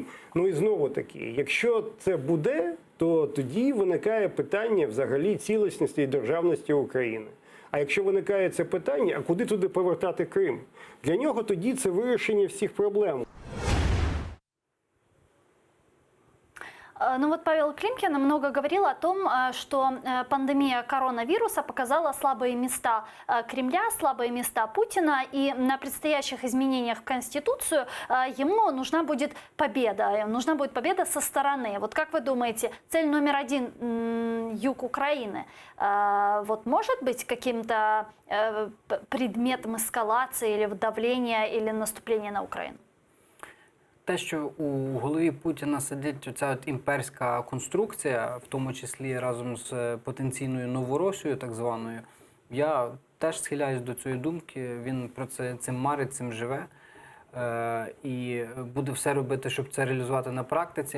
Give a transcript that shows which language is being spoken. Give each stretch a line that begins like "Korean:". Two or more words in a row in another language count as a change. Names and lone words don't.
Ukrainian: І знову таки, якщо це буде, то тоді виникає питання взагалі цілісності і державності України. А якщо виникає це питання, а куди туди повертати Крим? Для нього тоді це вирішення всіх проблем.
Russian: Ну вот Павел Климкин много говорил о том, что пандемия коронавируса показала слабые места Кремля, слабые места Путина, и на предстоящих изменениях в Конституцию ему нужна будет победа со стороны. Вот как вы думаете, цель номер один юг Украины может быть каким-то предметом эскалации или давления или наступления на Украину?
Ukrainian: Те, що у голові Путіна сидить оця імперська конструкція, в тому числі разом з потенційною Новоросією, так званою, я теж схиляюсь до цієї думки. Він про цим марить, цим живе і буде все робити, щоб це реалізувати на практиці.